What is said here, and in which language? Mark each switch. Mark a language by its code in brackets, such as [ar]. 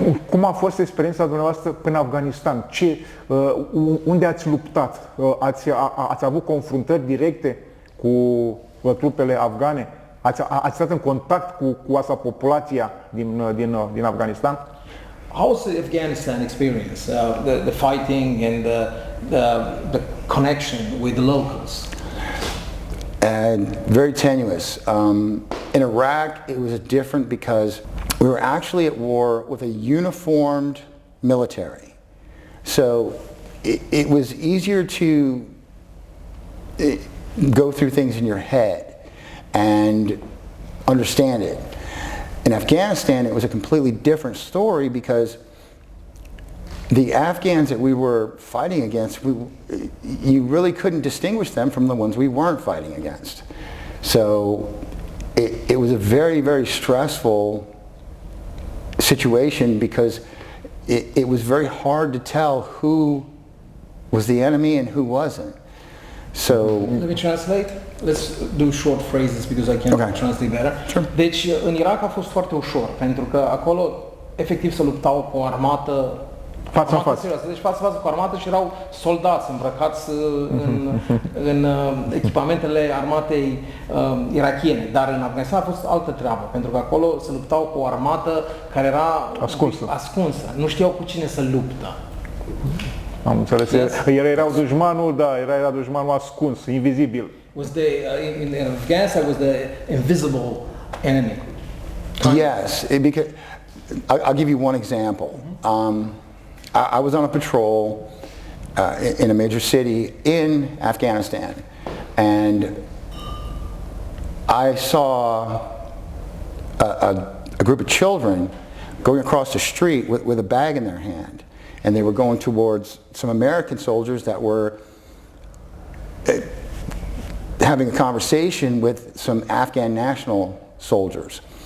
[ro] Cum a fost experiența dumneavoastră până în Afganistan? Unde ați luptat? Ați avut confruntări directe cu trupele afgane? Ați stat în contact cu asta populația din Afganistan? [en] How's the Afghanistan experience? The fighting and the connection with the locals? And very tenuous. In Iraq, it was different because we were actually at war with a uniformed military. So it was easier to go through things in your head and understand it. In Afghanistan, it was a completely different story because the Afghans that we were fighting against, you really couldn't distinguish them from the ones we weren't fighting against. So it was a very, very stressful situation because it was very hard to tell who was the enemy and who wasn't. So let me translate. Let's do short phrases because I can translate better. Sure. [ro] Deci în Irak a fost foarte ușor pentru că acolo efectiv se luptau cu o armată față în față. Serioasă. Deci față cu armată și erau soldați îmbrăcați în echipamentele armatei irakiene. Dar în Afganistan a fost altă treabă, pentru că acolo se luptau cu o armată care era ascunsă. Nu știau cu cine să luptă. Am înțeles. Yes. Erau dușmanul, era dușmanul ascuns, invizibil. [en] In Afghanistan was the invisible enemy. Yes, because I'll give you one example. I was on a patrol in a major city in Afghanistan, and I saw a group of children going across the street with a bag in their hand, and they were going towards some American soldiers that were having a conversation with some Afghan national soldiers.